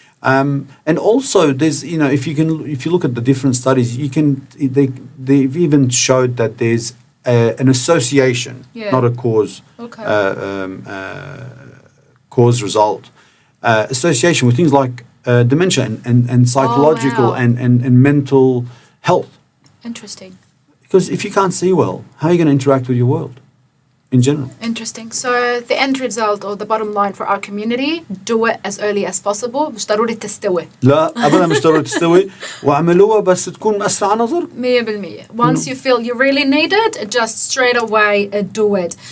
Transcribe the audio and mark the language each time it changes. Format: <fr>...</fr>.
<en>And also, there's if you look at the different studies, they've even showed that there's an association, not a cause, cause result association with things like dementia and psychological and mental health. Interesting. Because if you can't see well, how are you going to interact with your world in general? Interesting. So the end result or the bottom line for our community, do it as early as possible.</en> <ar>مش ضروري تستوي. لا أبدا مش ضروري تستوي وعملوها بس تكون أسرع نظر.</ar> <en>100%. Once you feel you really need it, just straight away do it.</en>